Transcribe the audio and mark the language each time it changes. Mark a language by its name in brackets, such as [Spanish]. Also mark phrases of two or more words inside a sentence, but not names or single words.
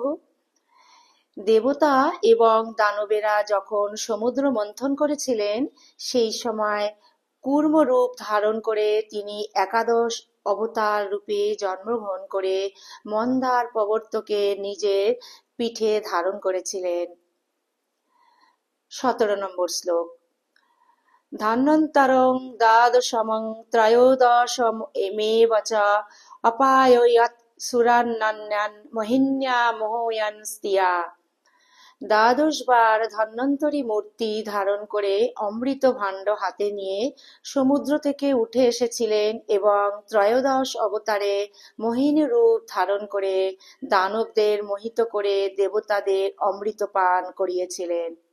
[Bangla] দেবতা এবং দানবেরা যখন সমুদ্র মন্থন করেছিলেন, সেই সময় কূর্ম রূপ ধারণ করে তিনি একাদশ অবতার রূপে জন্মগ্রহণ করে মন্দার প্রবর্তকে নিজের পিঠে ধারণ করেছিলেন। 17 নম্বর শ্লোক। [Sanskrit] ধান্যন্তরং দ্বাদশমং ত্রয়োদশমেব চ অপায়য়ৎ সুরান্নান্যান মোহিন্যা মোহয়ন স্তিয়া। [Bangla] দ্বাদশ বার ধন্বন্তরী মূর্তি ধারণ করে অমৃত ভাণ্ড হাতে নিয়ে সমুদ্র থেকে উঠে এসেছিলেন এবং ত্রয়োদশ অবতারে মোহিনী রূপ ধারণ করে দানবদের মোহিত করে দেবতাদের অমৃত পান করিয়েছিলেন।